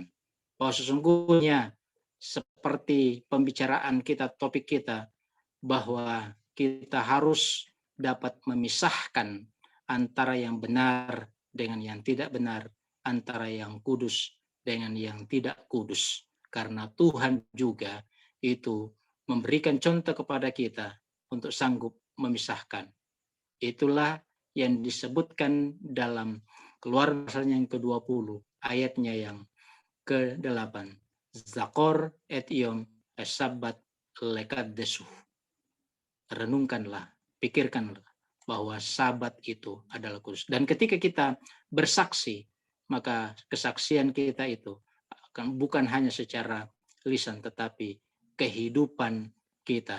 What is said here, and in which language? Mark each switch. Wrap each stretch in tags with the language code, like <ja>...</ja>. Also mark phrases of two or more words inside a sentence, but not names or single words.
<id>Bahwa sesungguhnya seperti pembicaraan kita, topik kita, bahwa kita harus dapat memisahkan antara yang benar dengan yang tidak benar, antara yang kudus dengan yang tidak kudus. Karena Tuhan juga itu memberikan contoh kepada kita untuk sanggup memisahkan. Itulah yang disebutkan dalam Keluaran yang ke-20, ayatnya yang ke-8.</id> <he>זכור את יום השבת לקדשו.</he> <id>Renungkanlah, pikirkanlah bahwa sabat itu adalah kudus. Dan ketika kita bersaksi, maka kesaksian kita itu akan bukan hanya secara lisan, tetapi kehidupan kita.</id>